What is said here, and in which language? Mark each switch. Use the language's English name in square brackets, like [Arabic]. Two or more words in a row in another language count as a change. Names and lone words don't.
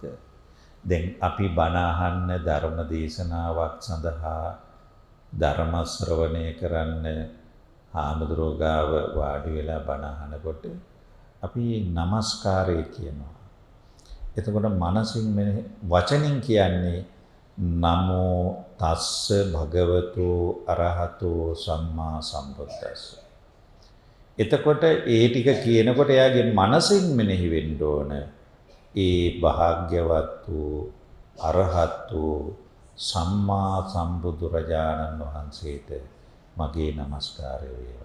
[Sinhala] දැන් අපි බණ අහන්න ධර්ම දේශනාවක් සඳහා ධර්ම ශ්‍රවණය කරන්න හාමුදුරුවෝ ගාව වාඩි වෙලා බණ අහනකොට අපි নমස්කාරය කියනවා. එතකොට මනසින් වචනින් කියන්නේ [Pali] නමෝ තස්ස භගවතු අරහතෝ සම්මා සම්බුද්දස්ස. [Sinhala] එතකොට ඒ ටික කියනකොට එයාගේ මනසින් මෙනෙහි වෙන්න ඕන ඒ භාග්‍යවත් වූ අරහත් වූ සම්මා සම්බුදුරජාණන් වහන්සේට මගේ নমස්කාරය වේවා.